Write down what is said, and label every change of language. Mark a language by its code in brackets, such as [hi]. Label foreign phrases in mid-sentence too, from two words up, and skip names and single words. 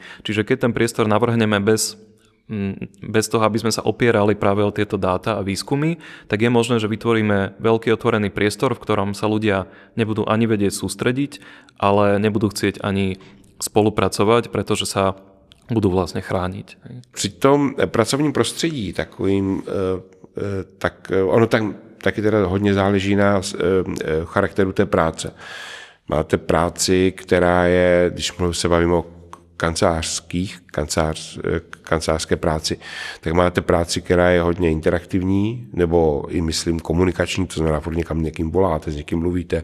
[sk] Čiže keď ten priestor navrhneme bez toho, aby sme sa opierali práve o tieto dáta a výskumy, tak je možné, že vytvoríme veľký otvorený priestor, v ktorom sa ľudia nebudú ani vedieť sústrediť, ale nebudú chcieť ani spolupracovať, pretože sa budú vlastne chrániť. [cs] Při tom pracovním prostředí takovým tak ono tam taky teda hodně záleží na charakteru té práce. Máte práci, která je, když se bavíme o kancelářské práci, tak máte práci, která je hodně interaktivní, nebo i myslím komunikační, to znamená, furt někým voláte, s někým mluvíte.